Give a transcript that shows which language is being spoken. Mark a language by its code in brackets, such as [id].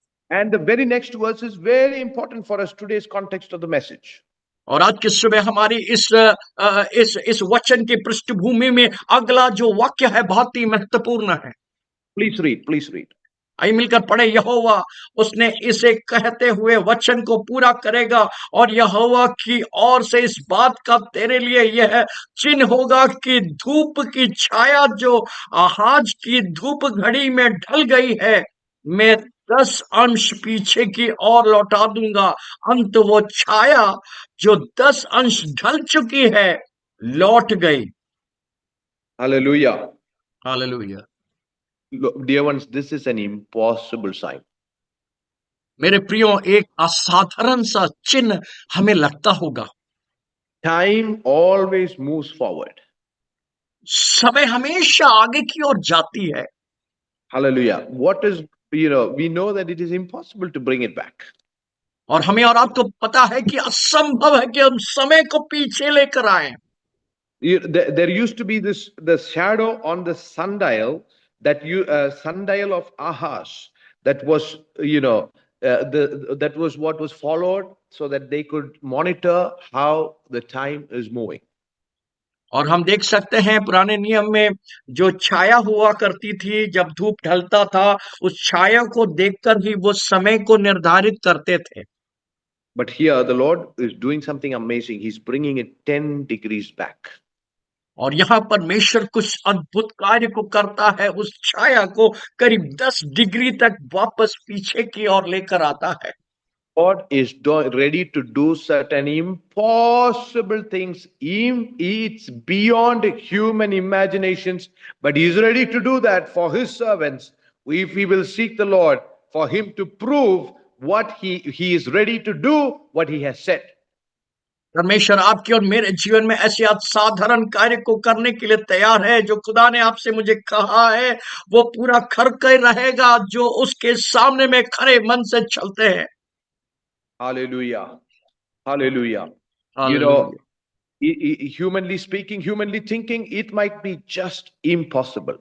[en] And the very next verse is very important for us today's context of the message. [hi] और आज की सुबह हमारी इस वचन की पृष्ठभूमि में अगला जो वाक्य है बहुत ही महत्वपूर्ण है। [en] Please read, please read. [hi] आइए मिलकर पढ़े। यहोवा उसने इसे कहते हुए वचन को पूरा करेगा, और यहोवा की ओर से इस बात का तेरे लिए यह चिन्ह होगा कि धूप की छाया जो आज की धूप घड़ी में ढल गई है, मैं 10 अंश पीछे की ओर लौटा दूंगा। अंत वो छाया जो 10 अंश ढल चुकी है लौट गई। [en] Hallelujah. [hi] Hallelujah. [en] Dear ones, this is an impossible sign. [hi] मेरे प्रियो, एक असाधारण सा चिन्ह हमें लगता होगा। [en] Time always moves forward. [hi] समय हमेशा आगे की ओर जाती है। [en] Hallelujah. What is, we know that it is impossible to bring it back. [hi] और हमें और आपको पता है कि असंभव है कि हम समय को पीछे लेकर आए। [en] There used to be the shadow on the sundial, sundial of Ahaz, that was that was what was followed so that they could monitor how the time is moving. [hi] और हम देख सकते हैं पुराने नियम में जो छाया हुआ करती थी जब धूप ढलता था, उस छाया को देखकर ही वो समय को निर्धारित करते थे। [en] But here the Lord is doing something amazing. He's bringing it 10 degrees back. [hi] और यहाँ परमेश्वर कुछ अद्भुत कार्य को करता है, उस छाया को करीब 10 डिग्री तक वापस पीछे की ओर लेकर आता है। [en] God is ready to do certain impossible things. It's beyond human imaginations, but He's ready to do that for His servants. If we will seek the Lord for Him to prove what He is ready to do, what He has said. [hi] परमेश्वर आपके और मेरे जीवन में ऐसे असाधारण कार्य को करने के लिए तैयार है। जो खुदा ने आपसे मुझे कहा है वो पूरा करके रहेगा, जो उसके सामने में खरे मन से चलते हैं। [en] Hallelujah. Hallelujah. You [hi] hallelujah. [en] know, humanly speaking, humanly thinking, it might be just impossible.